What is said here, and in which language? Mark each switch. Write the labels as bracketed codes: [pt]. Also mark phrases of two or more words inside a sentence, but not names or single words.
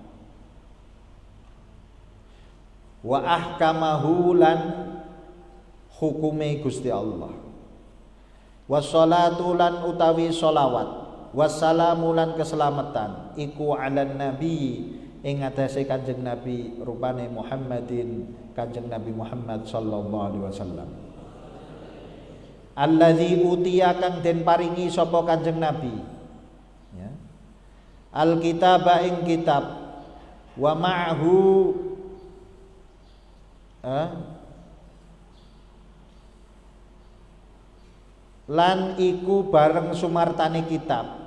[ar] وأحكامه [jv] lan hukume Gusti Allah. Wassalatu lan utawi sholawat, wassalamu lan keselamatan iku [ar] على النبي [jv] ing atase Kanjeng Nabi rupane Muhammadin, Kanjeng Nabi Muhammad [ar] صلى الله عليه وسلم. الذي أوتي [jv] kang den paringi sapa Kanjeng Nabi, ya, alkitaba ing kitab, [ar] ومعه [jv] lan iku bareng sumartane kitab